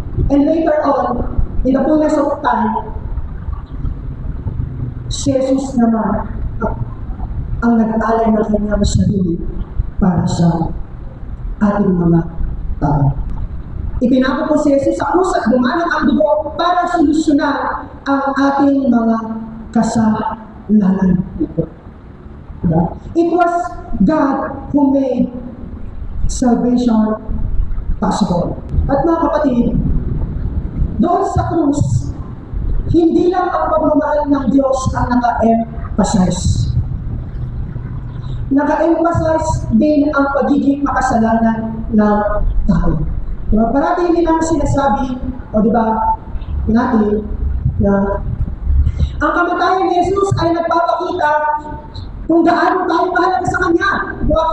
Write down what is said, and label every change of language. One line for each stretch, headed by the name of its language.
English: And later on, in the fullness of time,
Filipino: si Jesus naman ang nag-alay ng kanyang sarili para sa ating mga tao. Ipinako po si Jesus sa krus at dumanak ang dugo para solusyonan ang ating mga kasalanan.
English: It was God who made salvation possible.
Filipino: At mga kapatid, doon sa krus, hindi lang ang pagmamahal ng Diyos ang naka-emphasize. Naka-emphasize din ang pagiging makasalanan ng tao. Diba? Parati nilang sinasabi, o diba, natin, na ang kamatayan ni Jesus ay nagpapakita kung gaano tayo mahalaga sa Kanya. Diba?